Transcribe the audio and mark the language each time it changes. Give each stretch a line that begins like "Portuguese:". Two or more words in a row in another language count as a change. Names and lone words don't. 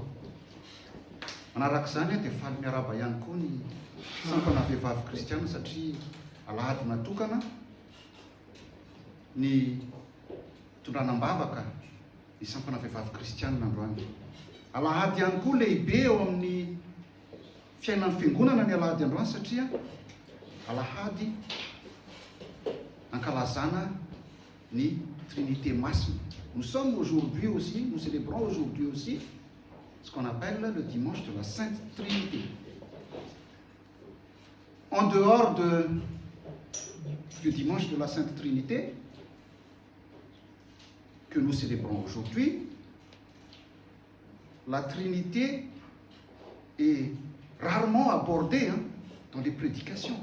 Malagasy: Manarak'izany dia faly miaraba ihany koa ny sampana vehivavy kristiana satria alahady natokana ny tondranam-bavaka ny sampana vehivavy kristiana androany. Alahady ihany koa lehibe eo amin'ny fiainan'ny fiangonana ny alahady androany satria alahady ankalazana ny Trinité massime.
French: Nous sommes aujourd'hui aussi, nous célébrons aujourd'hui aussi ce qu'on appelle le dimanche de la Sainte Trinité. En dehors du dimanche de la Sainte Trinité que nous célébrons aujourd'hui, la Trinité est rarement abordée dans les prédications.